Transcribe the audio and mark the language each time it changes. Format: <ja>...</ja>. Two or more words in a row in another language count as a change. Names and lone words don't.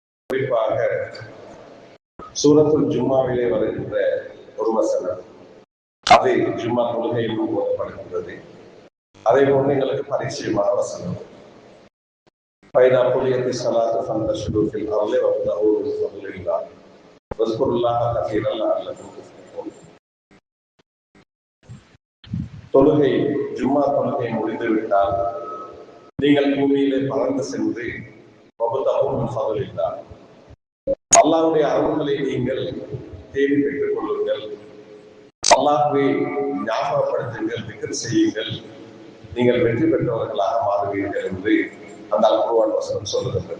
<ta>குறிப்பாக சூரத்துல் ஜும்மாவிலே வருகின்ற ஒரு வசனம், அது ஜும்மா தொழுகையில் ஓதப்படுகின்றது. அதே போன்று எங்களுக்கு பரிச்சயமான வசனம்,</ta> <ar>فإذا قضيت الصلاة فانتشروا في الأرض وابتغوا من فضل الله واذكروا الله كثيرا لعلكم تفلحون.</ar> <ta>தொழுகை ஜும்மா தொழுகை முடிந்துவிட்டால் நீங்கள் பூமியிலே பறந்து சென்று அல்லாஹ்வுடைய அருள்களை நீங்கள் தேடி பெற்றுக் கொள்ளுங்கள், அல்லாஹ்வை ஞாபகப்படுத்துங்கள், திக்ர் செய்யுங்கள், நீங்கள் வெற்றி பெற்றவர்களாக மாறுவீர்கள் என்று அந்த அல்-குர்ஆன் வசனம் சொல்லுகின்றது.</ta>